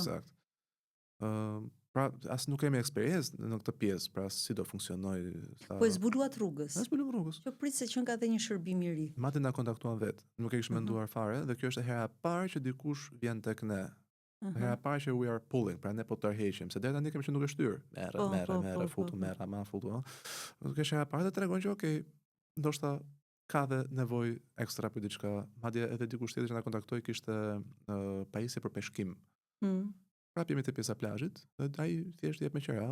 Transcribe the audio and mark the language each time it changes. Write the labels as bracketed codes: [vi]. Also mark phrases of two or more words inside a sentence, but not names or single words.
[sq] Eksakt. Pra as nuk kemi eksperiencë në këtë pjesë, pra si do funksionojë. Po e zbuluat rrugës. Ne zbuluam rrugës. Që prit se që ka dhe një shërbim i ri. Madje na kontaktuan vet. Nuk e kishim menduar fare dhe kjo është hera e parë që dikush vjen tek ne. Hera e parë që [en] we are pulling, [sq] pra ne po tërheqim, se deri tani kemi qenë duke shtyr. Merre, futu. Kjo është hera e parë dhe tregon që okay, ndoshta ka dhe nevojë ekstra për diçka. Madje edhe dikush tjetër që na kontaktoi kishte pajisje për peshkim. Prapë jemi te pjesa e plazhit, dhe ai thjesht jep me qira.